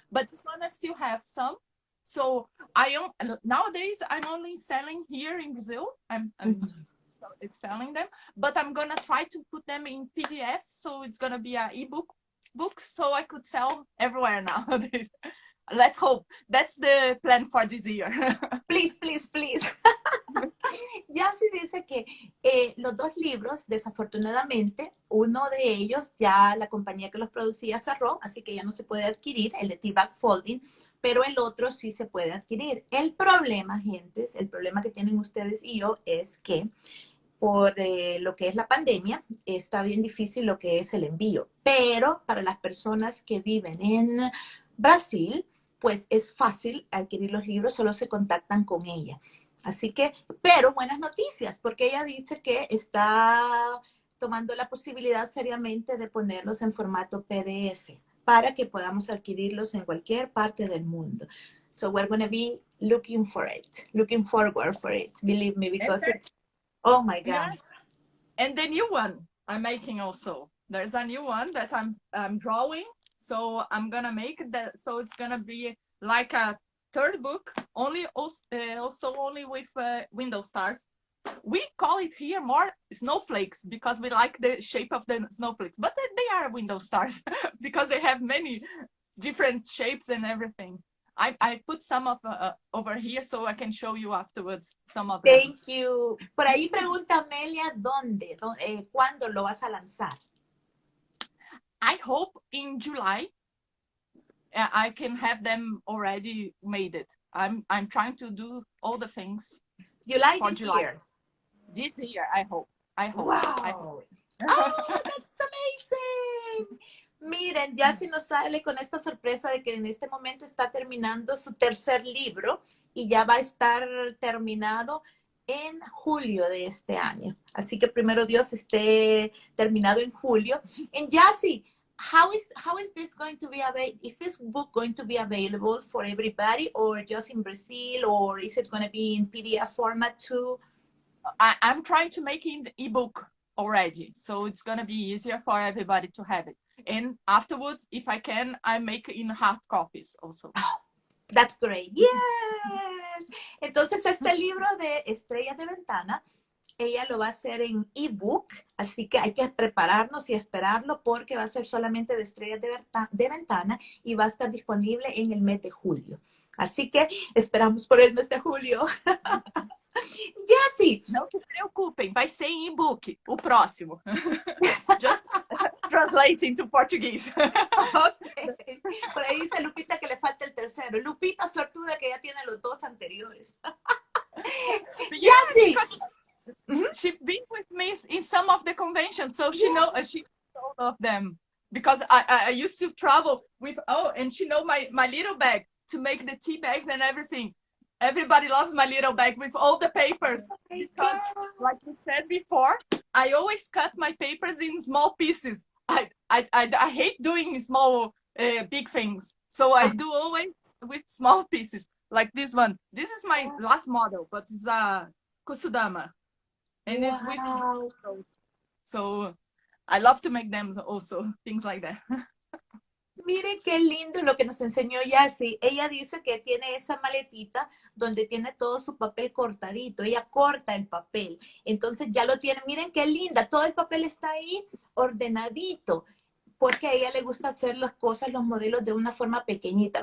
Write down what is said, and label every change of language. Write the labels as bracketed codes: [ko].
[en] But this one I still have some. So nowadays I'm only selling here in Brazil. I'm selling them, but I'm gonna try to put them in PDF, so it's gonna be an ebook book, so I could sell everywhere nowadays. Let's hope. That's the plan for this year. Please, please, please. [es] Jacy dice que los 2 libros, desafortunadamente, uno de ellos ya la compañía que los producía cerró, así que ya no se puede adquirir, el de tea bag folding, pero el otro sí se puede adquirir. El problema, gentes, el problema que tienen ustedes y yo es que por lo que es la pandemia, está bien difícil lo que es el envío, pero para las personas que viven en Brasil, pues es fácil adquirir los libros, solo se contactan con ella. Así que, pero buenas noticias, porque ella dice que está tomando la posibilidad seriamente de ponerlos en formato PDF para que podamos adquirirlos en cualquier parte del mundo. [en] So we're going to be looking forward for it, believe me, because it's, oh my God. Yes. And the new one I'm making also. There's a new one that I'm drawing, so I'm gonna make that. So it's gonna be like a 3rd book, also only with window stars. We call it here more snowflakes because we like the shape of the snowflakes, but they are window stars because they have many different shapes and everything. I put some of over here so I can show you afterwards some of them. Thank you. [es] Por ahí pregunta Amelia, ¿cuándo lo vas a lanzar? [en] I hope in July I can have them already made it. I'm trying to do all the things. July this year. This year, I hope. Wow. I hope. Oh, that's amazing. [es] Miren, Jacy nos sale con esta sorpresa de que en este momento está terminando su 3er libro y ya va a estar terminado en julio de este año. Así que primero Dios esté terminado en julio. [en] And Jacy, how is this going to be available? Is this book going to be available for everybody or just in Brazil, or is it going to be in PDF format too? I'm trying to make it ebook already, so it's going to be easier for everybody to have it. And afterwards, if I can, I make in hard copies also. Oh, that's great. Yes. [es] Entonces, este libro de Estrellas de Ventana, ella lo va a hacer en ebook, así que hay que prepararnos y esperarlo porque va a ser solamente de Estrellas de Ventana y va a estar disponible en el mes de julio. Así que esperamos por el mes de julio. Jacy! [pt] Não se preocupem, vai ser em e-book, o próximo. [en] Just translating to português. Okay. [es] Por ahí dice Lupita que le falta el 3º. Lupita suertuda que ya tiene los 2 anteriores. Jacy! [en] She's been with me in some of the conventions, so she knows all of them. Because I used to travel with, and she knows my little bag to make the tea bags and everything. Everybody loves my little bag with all the papers because, like you said before, I always cut my papers in small pieces. I hate doing small, big things. So I do always with small pieces, like this one. This is my last model, but it's a Kusudama. And it's with so I love to make them also, things like that. [es] Mire qué lindo lo que nos enseñó Jacy. Ella dice que tiene esa maletita donde tiene todo su papel cortadito. Ella corta el papel. Entonces ya lo tiene. Miren qué linda. Todo el papel está ahí ordenadito. porque a ella le gusta hacer las cosas, los modelos de una forma pequeñita.